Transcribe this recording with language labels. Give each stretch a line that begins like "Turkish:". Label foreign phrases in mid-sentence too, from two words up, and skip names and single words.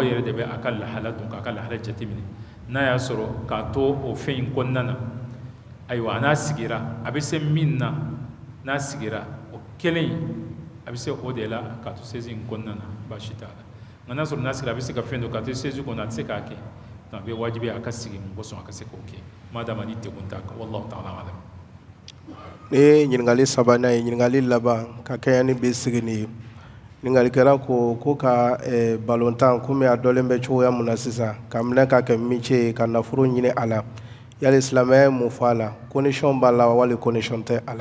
Bambara: yɛrɛ de bɛ a ka lahala dɔn k'a ka lahala jateminɛ n'a y'a sɔrɔ k'a to o fɛn in kɔnɔna na ayiwa n'a sigira a bɛ se min na n'a sigira o kelen a bɛ se o de la k'a to sezi in kɔnɔna na baasi t'a la nka n'a sɔrɔ n'a sigira a bɛ se ka fɛn dɔ k'a to sezi kɔnɔ a tɛ se k'a kɛ a bɛ wajibi a ka sigi mun kosɔn a ka se k'o kɛ maa dama ni degun t'a kan
Arabic: والله تعالى أعلم.
Bambara: ne ye ɲininkali sabanan ye ɲininkali laban ka kɛɲɛ ni bi sigi nin ye ɲiningalikɛla ko ka balontan komi a dɔlen bɛ cogoya mun na sisan ka minɛ ka kɛ métier ye ka nafolo ɲini a la yali silamɛya ye mun fɔ a la condition b'a la wali condition tɛ a la.